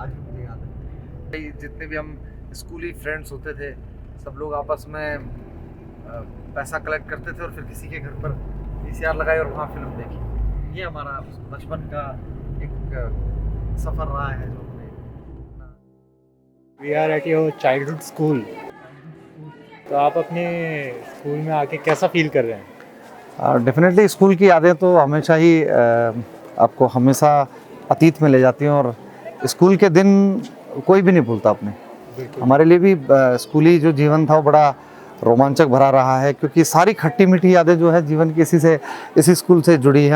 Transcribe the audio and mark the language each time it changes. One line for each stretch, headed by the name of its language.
Hindi: आज भी मुझे याद है। जितने भी हम स्कूली फ्रेंड्स होते थे, सब लोग आपस में पैसा कलेक्ट करते थे और फिर किसी के घर पर VCR लगाई और वहाँ फिल्म देखी। ये हमारा बचपन का एक सफ़र रहा है जो हमने।
English: We are at your childhood school.
Hindi: तो आप अपने स्कूल में आके कैसा फील कर रहे हैं? डेफिनेटली स्कूल की यादें तो हमेशा ही आपको हमेशा अतीत में ले जाती हैं। और स्कूल के दिन कोई भी नहीं भूलता अपने। हमारे लिए भी स्कूली जो जीवन था वो बड़ा रोमांचक भरा रहा है, क्योंकि सारी खट्टी मीठी यादें जो है जीवन की इसी स्कूल से जुड़ी हैं।